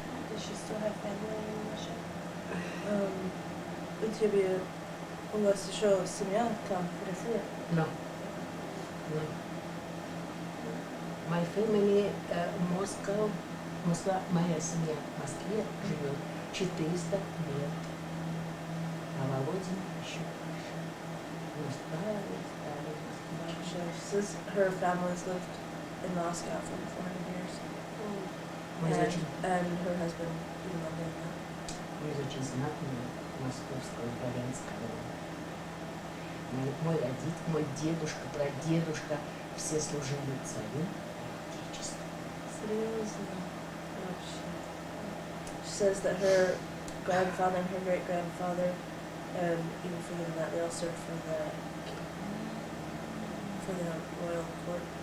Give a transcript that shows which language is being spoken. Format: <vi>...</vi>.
<en>Does she still have family in Russia?</en> <ru>У тебя, у вас еще семья там, в России?</ru> <en>No. No. My family, Moscow,</en> <ru>Москва, моя семья в Москве живет 400 лет. А Володин еще больше. Ну, старый.</ru> <en>She says her family's lived in Moscow for 400 years.</en> <ru>Мы очень,</ru> <en>And her husband didn't live there now.</en> <ru>мы очень знатные московского дворянского рода. Мой родитель, мой дедушка, прадедушка, все служили царю и отечеству. Серьезно? Вообще.</ru> <en>She says that her grandfather and her great-grandfather, and even further than that, they all served for the royal court.</en>